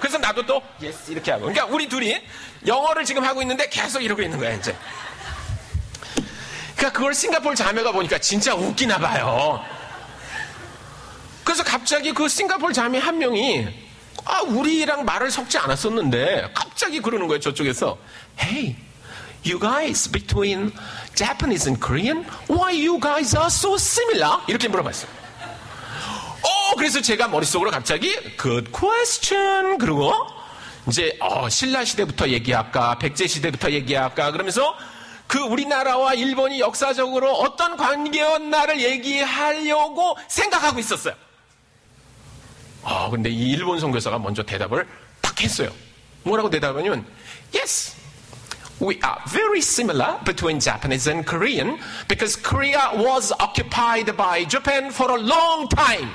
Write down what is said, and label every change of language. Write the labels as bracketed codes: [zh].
[ko] 그래서 나도 또 yes 이렇게 하고. 그러니까 우리 둘이 영어를 지금 하고 있는데 계속 이러고 있는 거야 이제. 그러니까 그걸 싱가포르 자매가 보니까 진짜 웃기나 봐요. 그래서 갑자기 그 싱가포르 자매 한 명이 우리랑 말을 섞지 않았었는데 갑자기 그러는 거예요. 저쪽에서 [en] Hey, you guys between Japanese and Korean, why you guys are so similar? [ko] 이렇게 물어봤어요. 그래서 제가 머릿속으로 갑자기 [en] good question [ko] 그러고 이제 신라 시대부터 얘기할까 백제 시대부터 얘기할까 그러면서 그 우리나라와 일본이 역사적으로 어떤 관계였나를 얘기하려고 생각하고 있었어요. 근데 이 일본 선교사가 먼저 대답을 딱 했어요. 뭐라고 대답하냐면 [en] Yes, we are very similar between Japanese and Korean because Korea was occupied by Japan for a long time.